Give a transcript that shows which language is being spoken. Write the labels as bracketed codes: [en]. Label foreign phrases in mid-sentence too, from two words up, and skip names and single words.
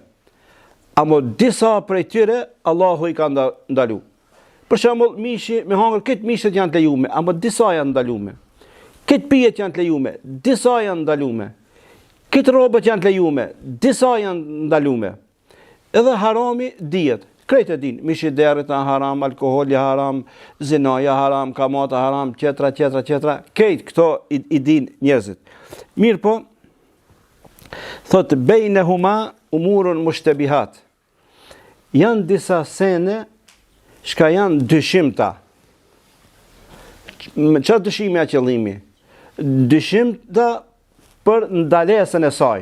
[sq] Amo disa prej tyre Allahu i ka ndalu. Për shembull, mishi me hangër, këtë mishet janë të lejume, amo disa janë ndalume. Këtë pijet janë të lejume, disa janë ndalume. Këtë robët janë të lejume, disa janë ndalume. Edhe harami dihet. Krejt e din, mishi derrit haram, alkoholi haram, zinaja haram, kamata haram, tjetra. Krejt këto i din njerëzit. Mirë po, thot [ar] بينهما أمور مشتبهات. [sq] Janë disa sene shka janë dyshimta. Çfarë dyshimi a qëllimi? Dyshimta për ndalesën e saj.